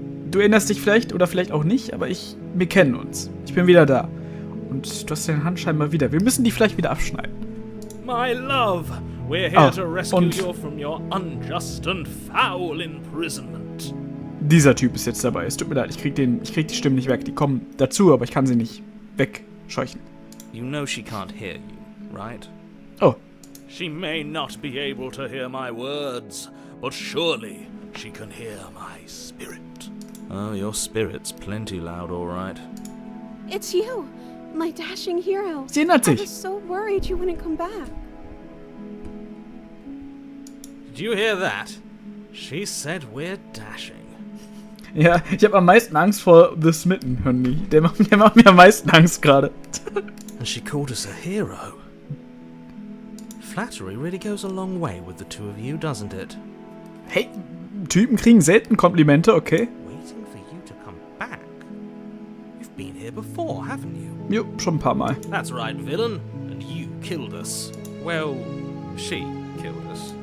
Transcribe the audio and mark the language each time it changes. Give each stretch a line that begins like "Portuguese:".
German: Du erinnerst dich vielleicht oder vielleicht auch nicht, aber wir kennen uns. Ich bin wieder da. Und du hast deine Hand scheinbar wieder. Wir müssen die vielleicht wieder abschneiden.
English: My love, we're here Oh, to rescue
German: und-
English: you from your unjust and foul imprisonment.
German: Dieser Typ ist jetzt dabei. Es tut mir leid, ich krieg die Stimmen nicht weg. Die kommen dazu, aber ich kann sie nicht wegscheuchen.
English: You know she can't hear you, right? Oh, She may not be able to hear my words, but surely she can hear my spirit. Oh, your spirit's plenty loud, all right. It's you, my dashing hero.
German: sie erinnert
English: I was
German: sich.
English: so worried you wouldn't come back. Did you hear that? She said we're dashing.
German: Ja, ich habe am meisten Angst vor The Smitten, Honey. Der macht mir am meisten Angst gerade.
English: And she called us a hero. Flattery really goes a long way with the two of you, doesn't it?
German: Hey, Typen kriegen selten Komplimente, okay?
English: Waiting for you to come back. You've been here before, haven't you?
German: Jo, schon ein paar Mal.
English: That's right, villain. And you killed us. Well, she killed us.